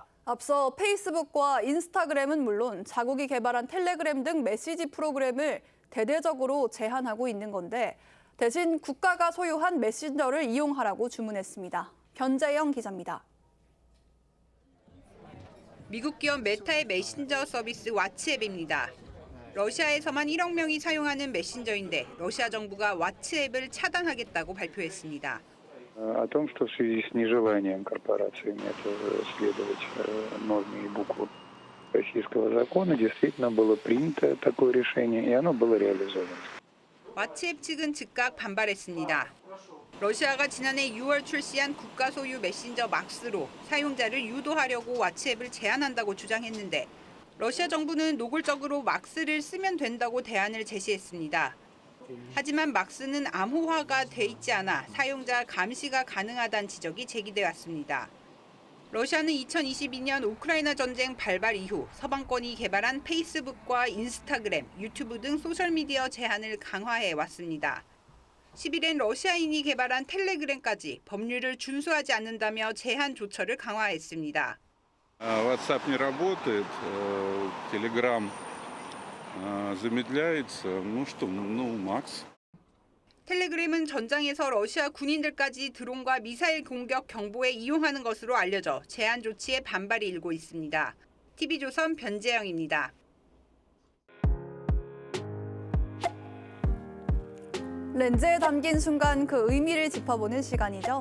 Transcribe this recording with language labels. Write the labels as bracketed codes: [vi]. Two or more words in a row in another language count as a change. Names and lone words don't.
[ko] 앞서 페이스북과 인스타그램은 물론 자국이 개발한 텔레그램 등 메시지 프로그램을 대대적으로 제한하고 있는 건데 대신 국가가 소유한 메신저를 이용하라고 주문했습니다. 변재영 기자입니다. 미국 기업 메타의 메신저 서비스 왓츠앱입니다. 러시아에서만 1억 명이 사용하는 메신저인데 러시아 정부가 왓츠앱을 차단하겠다고 발표했습니다. [ru] О том, что в связи с нежеланием корпорациями следовать норме и букву российского закона действительно было принято такое решение, и оно было реализовано. [ko] 왓츠앱 측은 즉각 반발했습니다. 러시아가 지난해 6월 출시한 국가 소유 메신저 막스로 사용자를 유도하려고 왓츠앱을 제한한다고 주장했는데 러시아 정부는 노골적으로 막스를 쓰면 된다고 대안을 제시했습니다. 하지만 막스는 암호화가 돼 있지 않아 사용자 감시가 가능하다는 지적이 제기돼 왔습니다. 러시아는 2022년 우크라이나 전쟁 발발 이후 서방권이 개발한 페이스북과 인스타그램, 유튜브 등 소셜미디어 제한을 강화해 왔습니다. 10일엔 러시아인이 개발한 텔레그램까지 법률을 준수하지 않는다며 제한 조처를 강화했습니다. [ru] WhatsApp не работает, Telegram замедляется. Ну что, Макс. [ko] 텔레그램은 전장에서 러시아 군인들까지 드론과 미사일 공격 경보에 이용하는 것으로 알려져 제한 조치에 반발이 일고 있습니다. TV조선 변재영입니다. 렌즈에 담긴 순간 그 의미를 짚어보는 시간이죠.